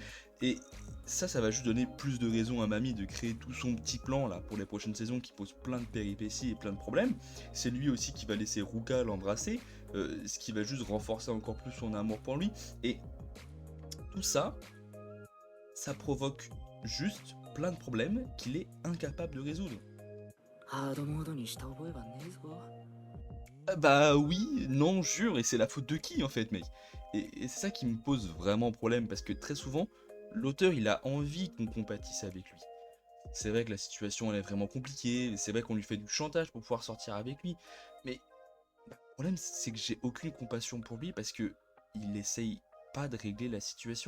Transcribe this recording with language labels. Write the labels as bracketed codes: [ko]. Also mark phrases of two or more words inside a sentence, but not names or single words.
[fr] Et ça va juste donner plus de raisons à Mamie de créer tout son petit plan là pour les prochaines saisons qui pose plein de péripéties et plein de problèmes. C'est lui aussi qui va laisser Ruka l'embrasser, ce qui va juste renforcer encore plus son amour pour lui. Et tout ça, ça provoque juste plein de problèmes qu'il est incapable de résoudre. [ja] ハードモードにした覚えはねえぞ。 [fr] Bah oui, non, jure, et c'est la faute de qui en fait, mec? Et c'est ça qui me pose vraiment problème, parce que très souvent, l'auteur il a envie qu'on compatisse avec lui. C'est vrai que la situation elle est vraiment compliquée, c'est vrai qu'on lui fait du chantage pour pouvoir sortir avec lui, mais le problème c'est que j'ai aucune compassion pour lui parce que il essaye pas de régler la situation.